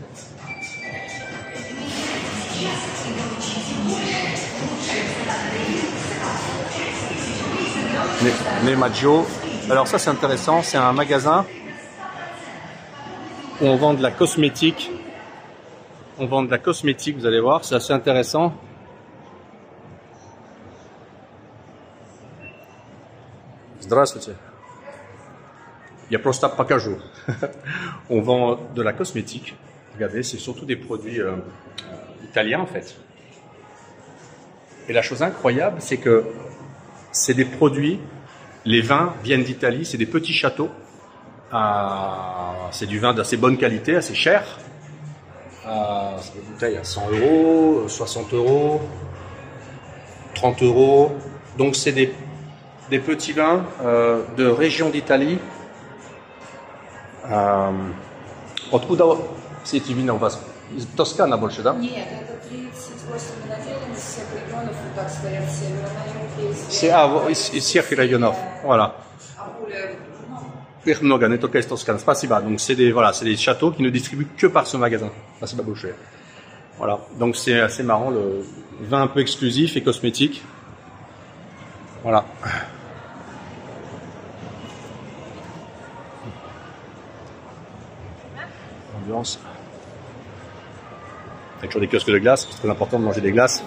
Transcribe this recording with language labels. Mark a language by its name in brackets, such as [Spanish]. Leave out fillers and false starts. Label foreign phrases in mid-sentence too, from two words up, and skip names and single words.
[French] Nemaggio. Alors ça c'est intéressant, c'est un magasin où on vend de la cosmétique. On vend de la cosmétique, vous allez voir, c'est assez intéressant. [Russian] Здравствуйте. Я просто покажу. [French] On vend de la cosmétique. Regardez, c'est surtout des produits italiens en fait. Et la chose incroyable, c'est que c'est des produits, les vins viennent d'Italie, c'est des petits châteaux. C'est du vin d'assez bonne qualité, assez cher. C'est des bouteilles à 100 €, 60 €, 30 €. Donc c'est des petits vins de région d'Italie. [Russian] Откуда все эти вина у вас? Из Тоскана больше, да? Нет, это 38 виноделин из всех регионов, вот так стоят севера на юг. C'est из всех районов. Voilà. Их много, не только из Тосканы. Спасибо. [French] Donc c'est des châteaux qui ne distribuent que par ce magasin. [Russian] Спасибо большое. [French] Voilà. Donc c'est assez marrant, le vin un peu exclusif et cosmétique. Voilà. Ambiance. Il y a toujours des kiosques de glace, c'est très important de manger des glaces.